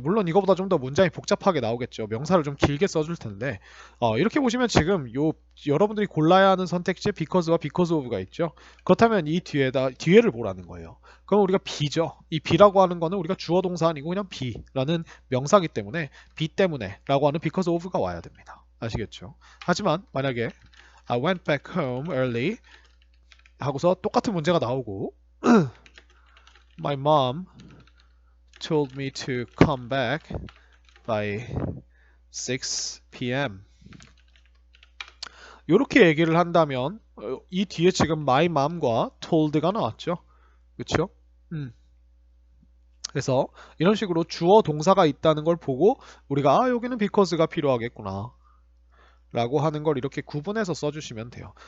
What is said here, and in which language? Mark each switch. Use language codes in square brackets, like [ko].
[ko] 물론 이거보다 좀 더 문장이 복잡하게 나오겠죠. 명사를 좀 길게 써줄 텐데 이렇게 보시면 지금 여러분들이 골라야 하는 선택지에 because와 because of가 있죠. 그렇다면 이 뒤에를 보라는 거예요. 그럼 우리가 be죠. 이 be라고 하는 거는 우리가 주어 동사 아니고 그냥 be라는 명사기 때문에 be 때문에 라고 하는 because of가 와야 됩니다. 아시겠죠? 하지만 만약에 [en] I went back home early [ko] 하고서 똑같은 문제가 나오고 [en] My mom told me to come back by 6 p.m. [ko] 이렇게 얘기를 한다면 이 뒤에 지금 my mom과 told가 나왔죠. 그렇죠? 그래서 이런 식으로 주어 동사가 있다는 걸 보고 우리가 여기는 because가 필요하겠구나 라고 하는 걸 이렇게 구분해서 써주시면 돼요.